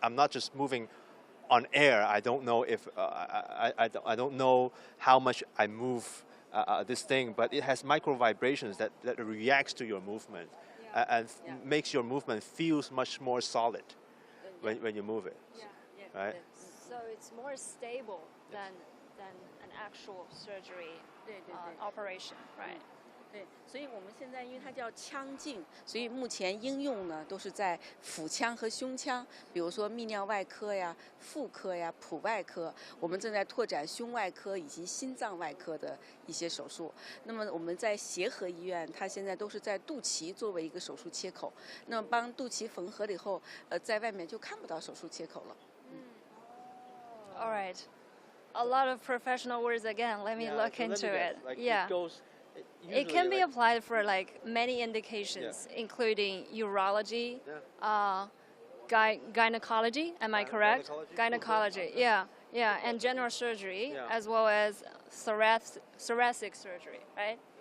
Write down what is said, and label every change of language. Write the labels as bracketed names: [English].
[English] I'm not just moving on air. I don't know if I don't know how much I move this thing, but it has micro vibrations that reacts to your movement and makes your movement feels much more solid when you move it. Right? So it's more stable than an actual surgery [Chinese] 对对对。 [English] operation, right? [Chinese] 对，所以我们现在因为它叫腔镜，所以目前应用呢都是在腹腔和胸腔，比如说泌尿外科呀、妇科呀、普外科，我们正在拓展胸外科以及心脏外科的一些手术。那么我们在协和医院，它现在都是在肚脐作为一个手术切口，那么帮肚脐缝合了以后，在外面就看不到手术切口了。 [English] All right. A lot of professional words again. Let me look into it. Yeah. It can be applied for like many indications, including urology, gynecology. Am I correct? Gynecology. Yeah, yeah, and general surgery, as well as thoracic surgery, right?